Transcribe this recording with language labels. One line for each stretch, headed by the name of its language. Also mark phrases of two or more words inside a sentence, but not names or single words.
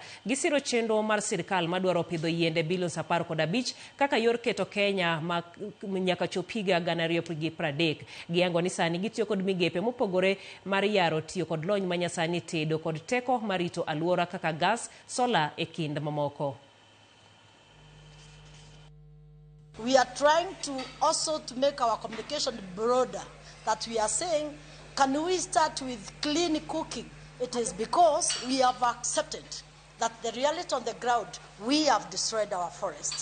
Luo (Kenya and Tanzania): Gisiro chenro mar sirkal madwaro pidho yiende bilion 15 kaka yor keto Kenya nyaka chop higa 2030. Giango ni sani gitiyo kod migepe mopogore mar yaro tiyo kod lony manyasani tedo kod teko marito alwora kaka gas, sola e kind mamoko.
English: We are trying to also to make our communication broader, that we are saying, can we start with clean cooking? It is because we have accepted that the reality on the ground, we have destroyed our forests.